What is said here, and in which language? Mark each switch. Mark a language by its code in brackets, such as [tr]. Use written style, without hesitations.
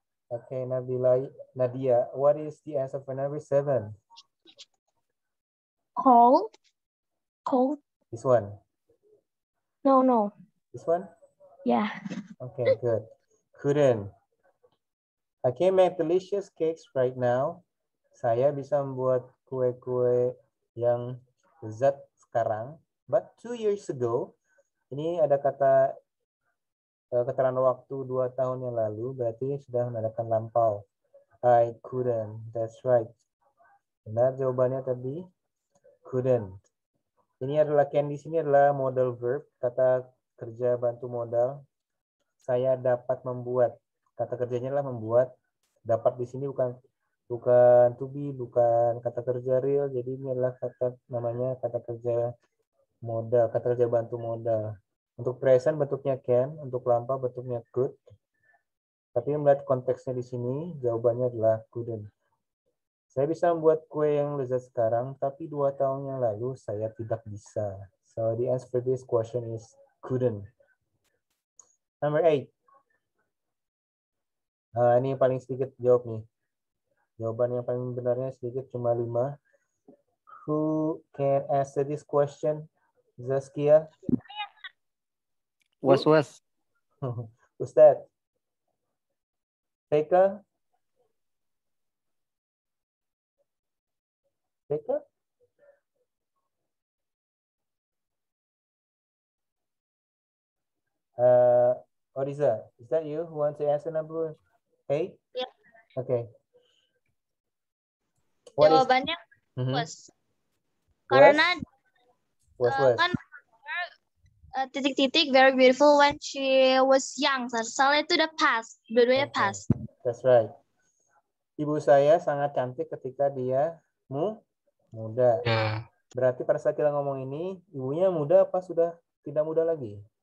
[en] Okay, Nabila, Nadia, what is the answer for number 7? Cold. This one. No. This one? Yeah. Okay, good. Couldn't. I can make delicious cakes right now. [id] Saya bisa membuat kue-kue yang lezat sekarang. [en] But 2 years ago, [id] ini ada kata keterangan waktu 2 tahun yang lalu, berarti sudah menandakan lampau. [en] I couldn't. That's right. [id] Benar jawabannya tadi. [en] Couldn't. [id] Ini adalah can di sini adalah modal verb, kata kerja bantu modal. Saya dapat membuat. Kata kerjanya adalah membuat. Dapat di sini bukan to be, bukan kata kerja real. Jadi ini adalah namanya kata kerja modal, kata kerja bantu modal. Untuk present bentuknya can, untuk lampau bentuknya could. Tapi melihat konteksnya di sini, jawabannya adalah couldn't. Saya bisa membuat kue yang lezat sekarang, tapi 2 tahun yang lalu saya tidak bisa. [en] So the answer for this question is couldn't. Number 8. [id] Ini yang paling sedikit jawab nih. Jawaban yang paling benarnya sedikit cuma 5. [en] Who can answer this question? Zaskia? Was. Who's that? Pekka? Pekka? Oriza, is that you who wants to answer number 8? Yeah. Okay. [id] Jawabannya was. Karena kan titik-titik very beautiful when she was young. Soalnya itu udah past. Dua-duanya past. [en] That's right. [id] Ibu saya sangat cantik ketika dia muda. Ya, Berarti pada saat kita ngomong ini, ibunya muda apa sudah tidak muda lagi?